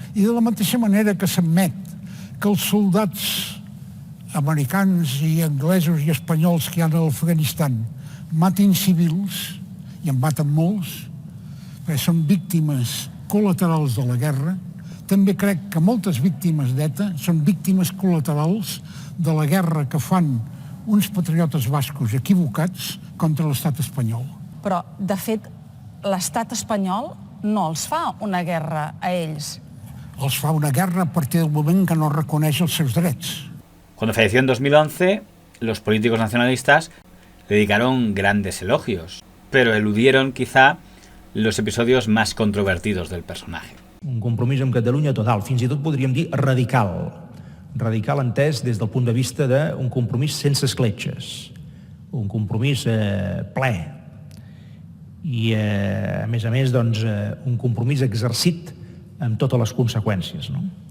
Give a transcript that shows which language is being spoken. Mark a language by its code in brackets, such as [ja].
[ca] I de la mateixa manera que s'admet que els soldats americans i anglesos i espanyols que hi ha a l'Afganistan matin civils, i en maten molts, perquè són víctimes col·laterals de la guerra, també crec que moltes víctimes d'ETA són víctimes col·laterals de la guerra que fan uns patriotes bascos equivocats contra l'estat espanyol. Però, de fet, l'estat espanyol no els fa una guerra a ells. Els fa una guerra a partir del moment que no reconeix els seus drets. [es] Cuando falleció en 2011, los políticos nacionalistas le dedicaron grandes elogios, pero eludieron quizá los episodios más controvertidos del personaje. [ca] Un compromís amb Catalunya total, fins i tot podríem dir radical. Radical entès des del punt de vista d'un compromís sense escletxes, un compromís ple i, a més, doncs, un compromís exercit amb totes les conseqüències. No?